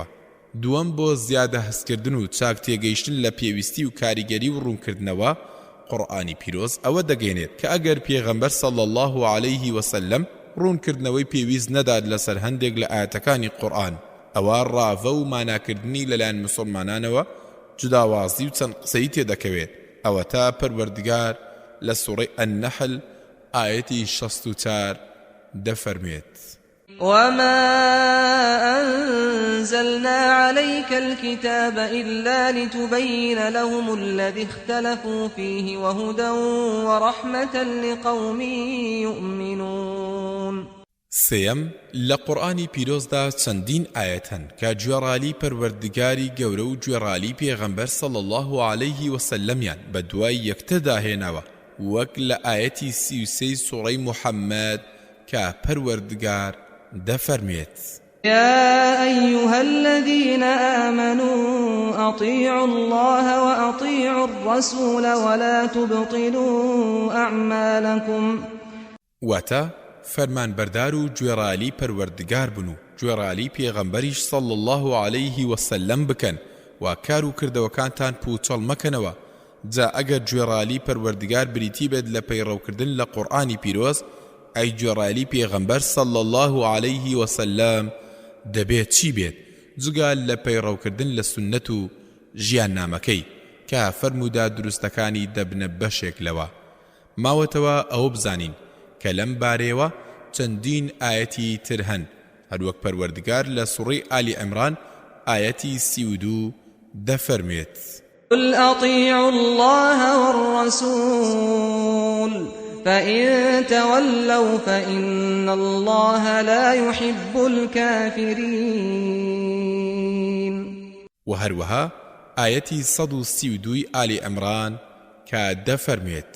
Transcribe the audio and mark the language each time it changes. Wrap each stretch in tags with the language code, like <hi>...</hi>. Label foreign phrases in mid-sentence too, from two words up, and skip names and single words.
<ckb>دووەم، بۆ زیادە هەستکردن و چاک تێگەیشتن لە پێویستی و کاریگەری و ڕوونکردنەوە قورئانی پیرۆز ئەوە دەگەێنێت کە ئەگەر پێغەمبەر</ckb> <ar>صلی الله عليه وسلم</ar> <ckb>ڕوونکردنەوەی پێویست نەداد لەسەر هەندێک لە ئاەتەکانی قورئان، ئەوە ڕاوە و ماناکردنی لەلایەن موسڵمانانەوە جوداوازی و چەند قسەی تێدەکەوێت. ئەوە تا پەروەردگار لە سوڕەی النەحل ئاەتی 64 دەفەرموێت:</ckb> <ar>وما أنزلنا عليك الكتاب إلا لتبين لهم الذي اختلفوا فيه وهدى ورحمة لقوم يؤمنون.</ar> <ckb>سيم لقرآني پیرۆزدا چەندین ئاەت هەن کە گوێڕالی پەروەردگاری گەورە و گوێڕالی پێغەمبەر</ckb> <ar>صلی الله عليه وسلمیان</ar> <ckb>بە دوای یەکتردا هێناوە وەک لە ئاەتی 33 سوڕەی محەممەد کە پەروەردگار دەفەرمێت</ckb> <ar>يا أيها الذين آمنوا أطيعوا الله وأطيعوا الرسول ولا تبطلوا أعمالكم.</ar> <ckb>واتە فەرمان بەردار و گوێڕالی پەروەردگار بن و گوێڕالی پێغەمبەریش</ckb> <ar>صلی الله عليه وسلم</ar> <ckb>بکەن و کار و کردەوەکانتان پوچەڵ مەکەنەوە. جا ئەگەر گوێڕالی پەروەردگار بریتی بێت لە پەیڕەوکردن لە قورئانی پیرۆز ئەی گوێڕالی پێغەمبەر</ckb> <ar>صلی الله عليه وسلم</ar> <ckb>دەبێت چی بێت جگە لە پەیڕەوکردن لە سونەت و ژیان نامەکەی کە فەرموودا دروستەکانی دەبنە بەشێک لەوە. ماوەتەوە ئەوە بزانین کە لەم بارەیەوە چەندین ئاەتی تر هەن هەروەک پەروەردگار لە سوڕەی ئالی عیمران ئاەتی 32 دەفەرمێت</ckb> <ar>قل أطيعوا الله والرسول فإن تولوا فإن الله لا يحب الكافرين.</ar> <ckb>وهروها آيتي 132 آل عمران كدفرميت</ckb>